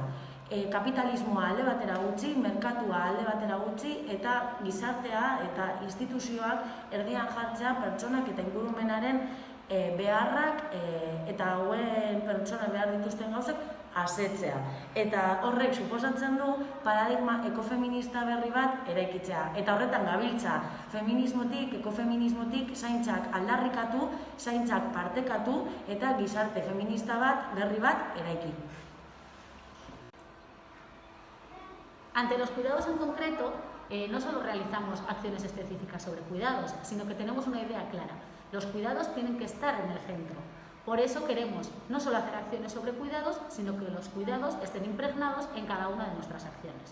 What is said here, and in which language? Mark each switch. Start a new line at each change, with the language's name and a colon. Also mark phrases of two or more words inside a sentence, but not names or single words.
Basque: Kapitalismoa alde batera utzi, merkatua alde batera utzi eta gizartea eta instituzioak erdian jartzea pertsonak eta ingurumenaren beharrak eta hauen pertsona behar dituzten gauzek asetzea. Eta horrek suposatzen du paradigma ekofeminista berri bat eraikitzea. Eta horretan gabiltza feminismotik, ekofeminismotik zaintzak aldarrikatu, zaintzak partekatu eta gizarte feminista bat berri bat eraiki.
Spanish: Ante los cuidados en concreto, no solo realizamos acciones específicas sobre cuidados, sino que tenemos una idea clara. Los cuidados tienen que estar en el centro. Por eso queremos no solo hacer acciones sobre cuidados, sino que los cuidados estén impregnados en cada una de nuestras acciones.